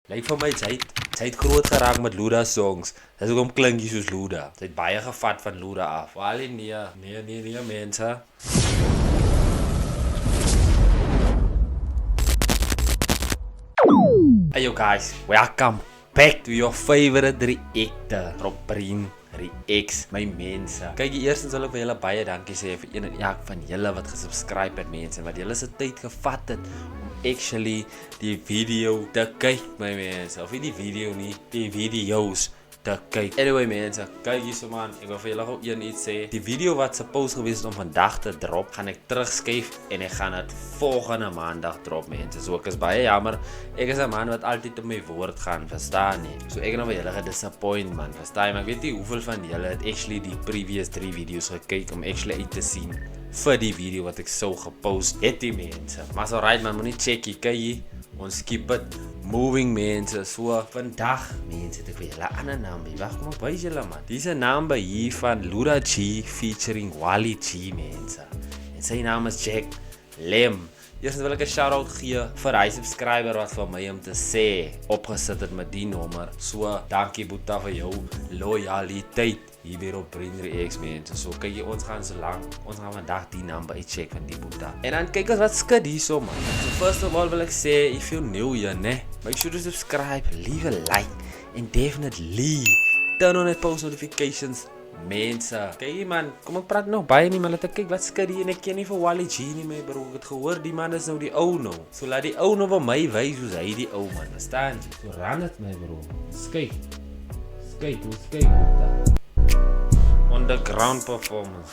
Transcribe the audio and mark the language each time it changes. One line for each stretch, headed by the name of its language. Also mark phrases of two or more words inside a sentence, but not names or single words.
Afrikaans: Lyk vir my sy het groot geraak met Luda songs. Dis hoekom klink jy soos Luda. Sy het baie gevat van Luda af. Wally nee mense.
English: Hey yo guys, welcome back to your favorite reactor, Robrin Reacts,
Afrikaans: my mense. Kyk, eerstens wil ek vir julle baie dankie sê vir een en elk van julle wat gesubscribe het mense, wat julle se tyd gevat het om actually die video te kyk, my mense. Of nie die video nie, die video's te kyk. Anyway mense, kyk hierso man, ek wil vir julle gou iets sê. Die video wat supposed gewees het om vandag te drop, gaan ek terugskuif en ek gaan dit volgende maandag drop mense. So ek is baie jammer. Ek is 'n man wat altyd op my woord gaan, verstaan nie. So ek het nou vir julle gedisappoint man, verstaan jy? Maar ek weet nie hoeveel van julle het actually die previous 3 video's gekyk om actually uit te sien vir die video wat ek sou gepost het die mense. Maar so right man, moenie checkie, kyk hier. Ons
English: keep it moving
Afrikaans: mense. So vandag mense het ek vir julle 'n ander naam. Wag, kom ek wys julle man. Dis 'n naam by hier van Luda G featuring Wally G mense. En sy naam is Jack Lem. Eerstens wil ek 'n shout-out gee vir hy subscriber wat vir my om te sê opgesit het met die nommer. So dankie Boeta vir jou loyaliteit hier by Robrin Reacts mense. So kyk jy, ons gaan so lank. Ons gaan vandag die number uitcheck van die Boeta. En dan kyk ons wat skud hierso man. So
English: first of all
Afrikaans: wil ek sê,
English: if you new here, ne, make sure to subscribe, leave a like and definitely turn on the post notifications.
Afrikaans: Mense, kyk man, kom ek praat nog baie nie, maar laat ek kyk wat skud hier en ek ken nie vir Wally G nie my bro. Ek het gehoor die man is nou die ou nou. So laat die ou nou vir my wys hoe hy die ou man, verstaan jy? So ran dit my bro. Kyk. Kyk, hoe kyk dit.
English: Underground performance.